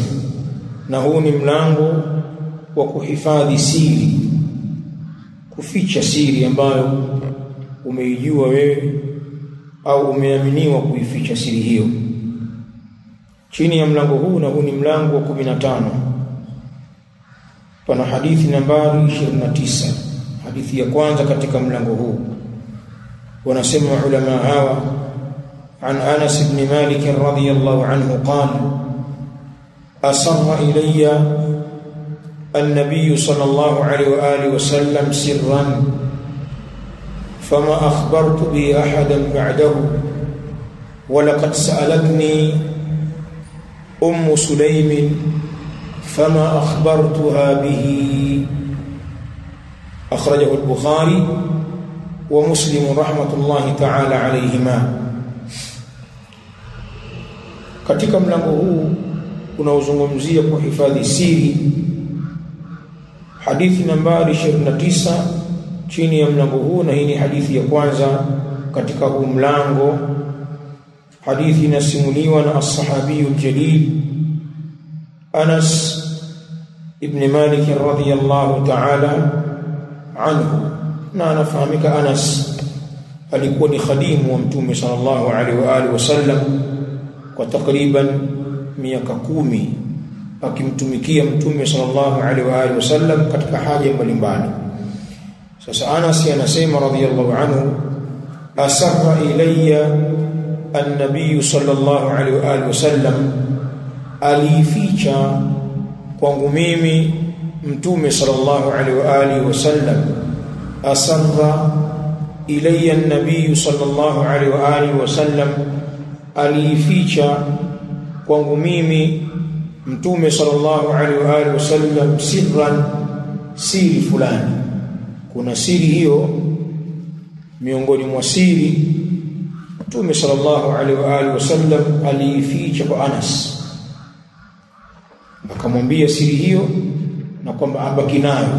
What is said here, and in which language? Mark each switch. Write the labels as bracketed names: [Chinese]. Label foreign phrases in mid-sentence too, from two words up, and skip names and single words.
[Swahili] Na huu ni mlango wa kuhifadhi siri, kuficha siri ambayo umeijua wewe au umeaminiwa kuificha siri hiyo. Chini ya mlango huu, na huu ni mlango wa 15, pana hadithi nambari 29, hadithi ya kwanza katika mlango huu. Wanasema ulama hawa, [Arabic] عن أنس بن مالك رضي الله عنه قال أسر إلي النبي صلى الله عليه وآله وسلم سرا فما أخبرت به أحدا بعده ولقد سألتني أم سليم فما أخبرتها به. أخرجه البخاري ومسلم رحمة الله تعالى عليهما. [Swahili] Katika mlango huu unaozungumzia kuhifadhi siri, hadithi nambari 29 chini ya mlango huu, na hii ni hadithi ya kwanza katika huu mlango. Hadithi inasimuliwa na [Arabic] الصحابي الجليل [Swahili] Anas ibn Malik [Arabic] رضي الله تعالى عنه. [Swahili] Na anafahamika Anas alikuwa ni khadimu wa Mtume [Arabic] صلى الله عليه وآله وسلم [Swahili] kwa takriban miaka 10 akimtumikia Mtume [Arabic] صلى الله عليه وآله وسلم [Swahili] katika haja mbalimbali. Sasa Anas anasema [Arabic] رضي الله عنه, أسر إلي النبي صلى الله عليه وآله وسلم, [Swahili] alificha kwangu mimi Mtume [Arabic] صلى الله عليه وآله وسلم. أسر إلي النبي صلى الله عليه وآله وسلم, [Swahili] alificha kwangu mimi Mtume [Arabic] صلى الله عليه وآله وسلم [Swahili] sirran, siri fulani. Kuna siri hiyo miongoni mwa siri Mtume [Arabic] صلى الله عليه وآله وسلم [Swahili] alificha kwa Anas, akamwambia siri hiyo na kwamba abaki nayo.